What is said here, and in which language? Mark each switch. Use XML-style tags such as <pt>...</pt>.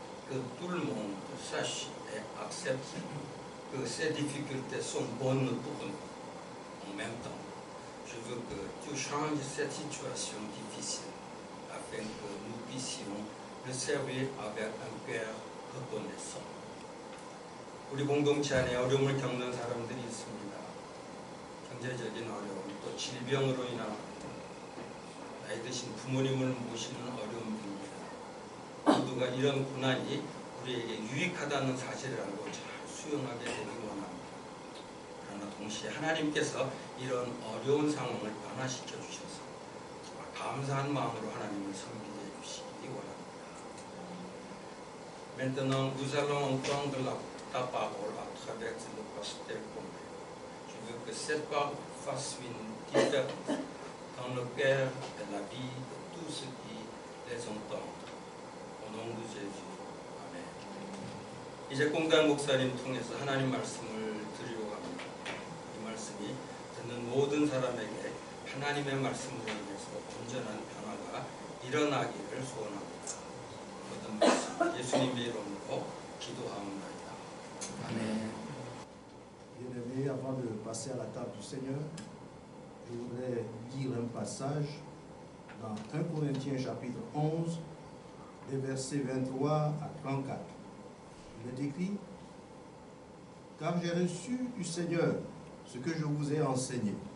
<fr>Que tout le monde sache et accepte que ces difficultés sont bonnes pour nous. En même temps, je veux que tu changes cette situation difficile afin que nous puissions le servir avec un cœur reconnaissant.</fr> <ko>우리 공동체 안에 어려움을 겪는 사람들이 있습니다. 경제적인 어려움, 또 질병으로 인한 나이 드신 부모님을 모시는 어려움입니다. 모두가 이런 고난이 우리에게 유익하다는 사실을 알고 잘 수용하게 되기 원합니다. 그러나 동시에 하나님께서 이런 어려운 상황을 변화시켜 주셔서 감사한 마음으로 하나님을 섬기게 해주시기 원합니다.</ko> <fr>Maintenant, nous allons entendre ta parole à travers le pasteur Combe. Je veux que cette parole fasse une différence dans le cœur et la vie de tous ceux qui les entendent. Au nom de Jésus. 아멘.</fr> <ko>이제 꽁단 목사님 통해서 하나님 말씀을 드리려고 합니다. 이 말씀이 듣는 모든 사람에게 하나님의 말씀으로 인해서 온전한 변화가 일어나기를 소원합니다. 모든 말씀 예수님의 이름으로 기도하옵나이다. 아멘.</ko> <fr>Bien-aimés, avant de passer à la table du Seigneur, je voudrais lire un passage dans 1 Corinthiens chapitre 11, des versets 23 à 34. Il est écrit car j'ai reçu du Seigneur ce que je vous ai enseigné.</fr>